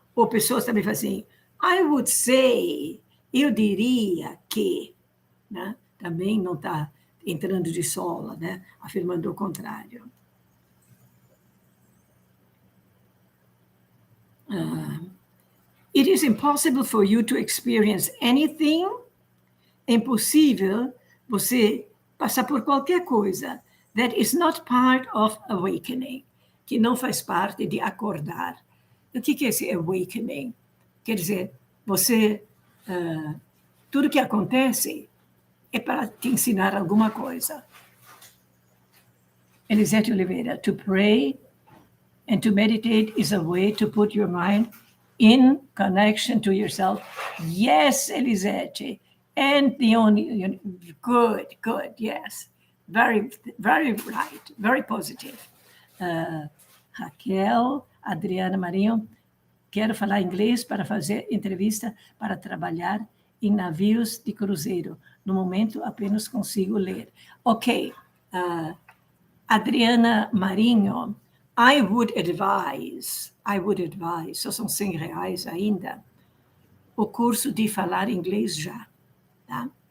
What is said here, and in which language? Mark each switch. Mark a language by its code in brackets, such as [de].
[pt] Ou pessoas também fazem assim, [en] I would say, [pt] eu diria que, né? Também não está entrando de sola, né? Afirmando o contrário. [en] It is impossible for you to experience anything. [pt] É impossível você passar por qualquer coisa [en] that is not part of awakening, [pt] que não faz parte de acordar. O que é esse awakening? Quer dizer, você, tudo que acontece é para te ensinar alguma coisa. [en] Elisabeth Oliveira, to pray and to meditate is a way to put your mind in connection to yourself. Yes, Elisete. And the only, good, yes. Very, very right, very positive. [pt] Raquel, Adriana Marinho, quero falar inglês para fazer entrevista para trabalhar em navios de cruzeiro. No momento, apenas consigo ler. Ok. Adriana Marinho, [en] I would advise, [pt] só são R$100 ainda, o curso de falar inglês já. Tá?